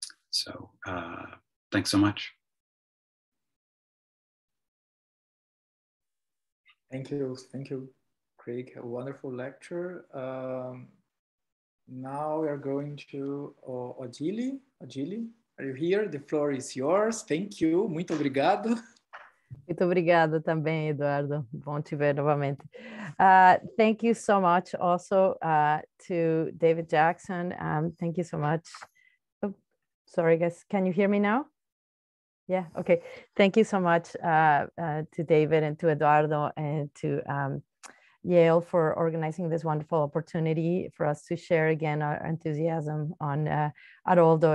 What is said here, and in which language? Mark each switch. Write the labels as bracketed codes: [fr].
[en] So thanks so much. Thank you, Craig. A wonderful lecture. Now we are going to Odile. Odile, are you here? The floor is yours. Thank you. [pt] Muito obrigado. Muito obrigada também, Eduardo. Bom te ver novamente. [en] Thank you so much also to David Jackson. Thank you so much. Oh, sorry, guys. Can you hear me now? Yeah, okay. Thank you so much to David and to Eduardo and to Yale for organizing this wonderful opportunity for us to share again our enthusiasm on Haroldo.